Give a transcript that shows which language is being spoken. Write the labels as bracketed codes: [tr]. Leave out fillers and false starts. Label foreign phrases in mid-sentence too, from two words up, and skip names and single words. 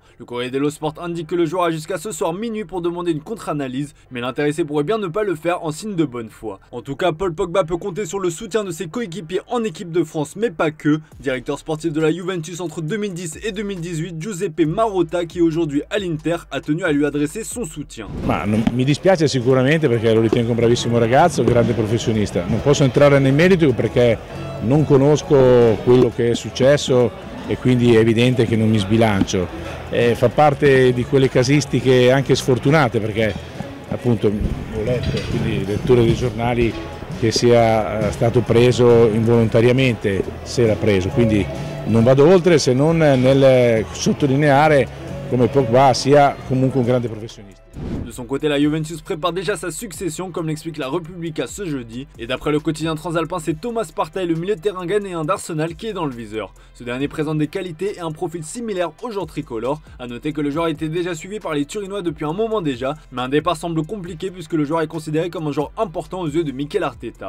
[fr] Le Corriere dello Sport indique que le joueur a jusqu'à ce soir minuit pour demander une contre-analyse, mais l'intéressé pourrait bien ne pas le faire en signe de bonne foi. En tout cas, Paul Pogba peut compter sur le soutien de ses coéquipiers en équipe de France, mais pas que. Directeur sportif de la Juventus entre 2010 et 2018, Giuseppe Marotta, qui est aujourd'hui à l'Inter, a tenu à lui adresser son soutien. [it] Mi dispiace sicuramente perché lo ritengo un bravissimo ragazzo, un grande professionista. Non posso entrare nel merito perché non conosco quello che è successo e quindi è evidente che non mi sbilancio. Fa parte di quelle casistiche anche sfortunate perché appunto ho letto, quindi lettura dei giornali, che sia stato preso involontariamente, se era preso, quindi non vado oltre se non nel sottolineare come Pogba sia comunque un grande professionnista. [fr] De son côté, la Juventus prépare déjà sa succession, comme l'explique la Repubblica ce jeudi. Et d'après le quotidien transalpin, c'est Thomas Partey, le milieu de terrain ghanéen d'Arsenal, qui est dans le viseur. Ce dernier présente des qualités et un profil similaire au joueur tricolore. A noter que le joueur était déjà suivi par les Turinois depuis un moment déjà, mais un départ semble compliqué puisque le joueur est considéré comme un joueur important aux yeux de Mikel Arteta.